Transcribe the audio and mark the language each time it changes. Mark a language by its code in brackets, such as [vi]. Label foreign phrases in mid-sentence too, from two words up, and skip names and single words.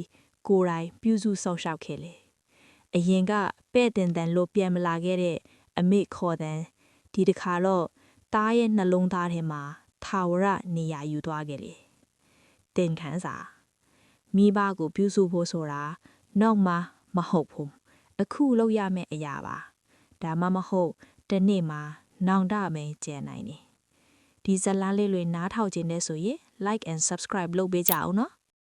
[my] ကိုယ်တိုင်ပြုစုဆောက်ရှောက်ခဲ့လေ။အရင်ကပဲ့တင်တန်လို့ပြန်မလာခဲ့တဲ့အမေခေါ်တဲ့ဒီတစ်ခါတော့တားရဲ့နှလုံးသားထဲမှာထာဝရနေရာယူသွားခဲ့လေ။တင်ခန်းစာမိဘကိုပြုစုဖို့ဆိုတာနောက်မှမဟုတ်ဘူး။အခုလုပ်ရမယ့်အရာပါ။ဒါမှမဟုတ်တနေ့မှာနောင်တမယ်ကျန်နိုင်တယ်။ဒီဇလန်းလေးတွေနားထောင်ခြင်းနဲ့ဆိုရင် [en] like and subscribe [my] လုပ်ပေးကြအောင်နော်